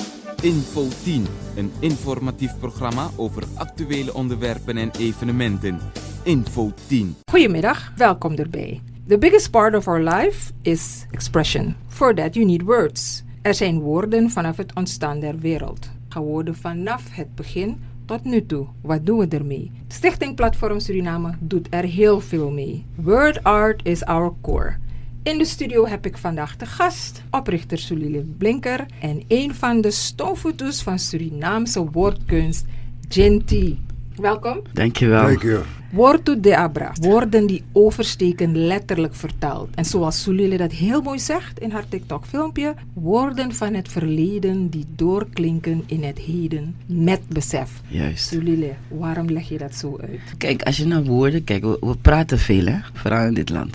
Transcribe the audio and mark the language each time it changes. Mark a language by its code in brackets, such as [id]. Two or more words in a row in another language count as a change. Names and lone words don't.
[nl] Info 10, een informatief programma over actuele onderwerpen en evenementen. Info 10. Goedemiddag, welkom erbij. [en] The biggest part of our life is expression. For that you need words. [nl] Er zijn woorden vanaf het ontstaan der wereld. Woorden vanaf het begin tot nu toe. Wat doen we ermee? Stichting Platform Suriname doet er heel veel mee. [en] Word art is our core. [nl] In de studio heb ik vandaag de gast, oprichter Sulile Blinker en een van de stoomvoeters van Surinaamse woordkunst, Genty. Welkom. Dankjewel. Dank je. Wortu de Abra, woorden die oversteken letterlijk vertaald. En zoals Sulile dat heel mooi zegt in haar TikTok-filmpje, woorden van het verleden die doorklinken in het heden met besef. Juist. Sulile, waarom leg je dat zo uit? Kijk, als je naar woorden kijkt, we praten veel hè, vooral in dit land.